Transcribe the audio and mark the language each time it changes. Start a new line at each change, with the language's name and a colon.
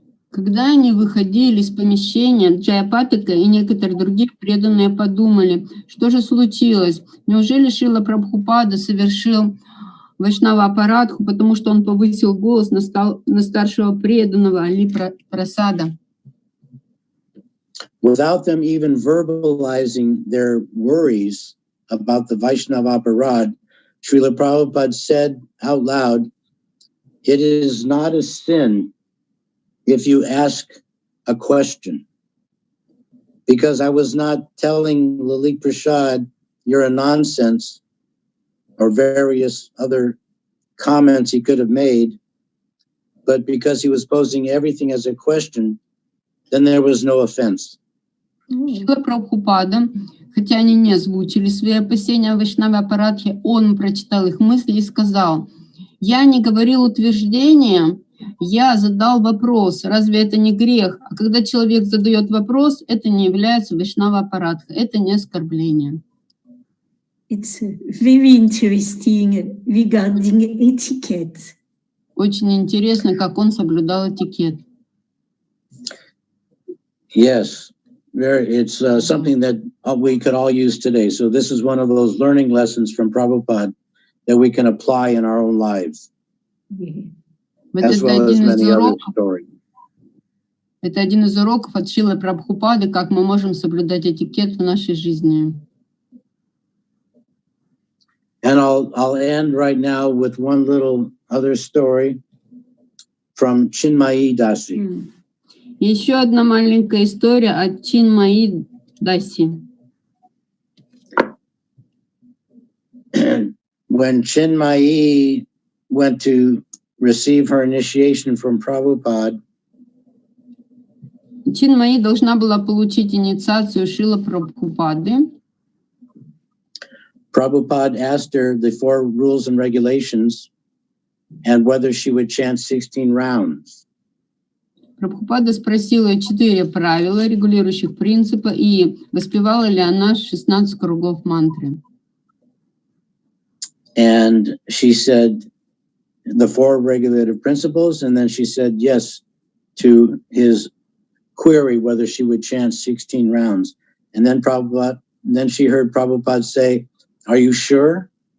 Russian: Когда они выходили из помещения, Джаяпатака и некоторые другие преданные подумали, что же случилось? Неужели Шрила Прабхупада совершил Вайшнава аппаратху, потому что он повысил голос на старшего преданного Али Прасада?
English: Without them even verbalizing their worries about the Vaishnava aparad, Srila Prabhupada said out loud, "It is not a sin if you ask a question, because I was not telling Lalit Prasad, you're a nonsense, or various other comments he could have made, but because he was posing everything as a question, then there was no offense."
Russian: Шрила Прабхупада, хотя они не озвучили свои опасения о Вайшнаве аппаратхе, он прочитал их мысли и сказал: "Я не говорил утверждения, я задал вопрос. Разве это не грех? А когда человек задает вопрос, это не является Вайшнава аппаратхой, это не оскорбление."
English: It's very interesting regarding etiquette.
Russian: Очень интересно, как он соблюдал этикет.
English: Yes, it's something that we could all use today. So this is one of those learning lessons from Prabhupada that we can apply in our own lives, as well as many other stories.
Russian: Это один из уроков от Шрилы Прабхупады, как мы можем соблюдать этикет в нашей жизни.
English: And I'll end right now with one little other story from Chinmayi Dasi.
Russian: Еще одна маленькая история от Чинмаи Даси.
English: When Chinmayi went to receive her initiation from Prabhupada,
Russian: Чинмаи должна была получить инициацию Шрилы Прабхупады.
English: Prabhupada asked her the 4 rules and regulations and whether she would chant 16 rounds.
Russian: Прабхупада спросила ее 4 правила, регулирующих принципы, и воспевала ли она 16 кругов мантры.
English: And she said the 4 regulative principles, and then she said yes to his query whether she would chant 16 rounds. And then she heard Prabhupada say, "Are you sure?"